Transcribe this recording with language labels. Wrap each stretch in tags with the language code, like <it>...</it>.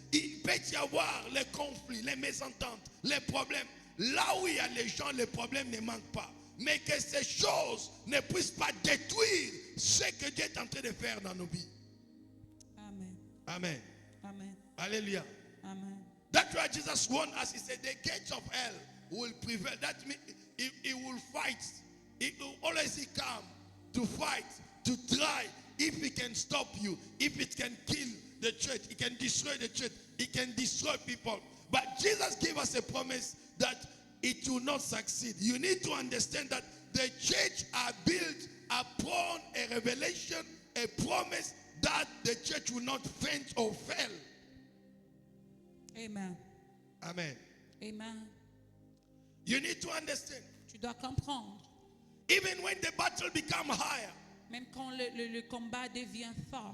<fr>Il peut y avoir les conflits, les mésententes, les problèmes. Là où il y a les gens, les problèmes ne manquent pas. Mais que ces choses ne puissent pas détruire ce que Dieu est en train de faire dans nos vies. Amen. Amen. Amen. Alléluia. Amen.</fr> <en>That's why Jesus warned us. He said the gates of hell will prevail. That means he will fight. He will always come to fight, to try. If he can stop you, if it can kill the church, he can destroy the church, he can destroy people. But Jesus gave us a promise that it will not succeed. You need to understand that the church are built upon a revelation, a promise that the church will not faint or fail. Amen. Amen. Amen. You need to understand.</en> <fr>Tu dois comprendre.</fr> <en>Even when the battle becomes higher,</en> <fr>Même quand le combat devient fort,</fr>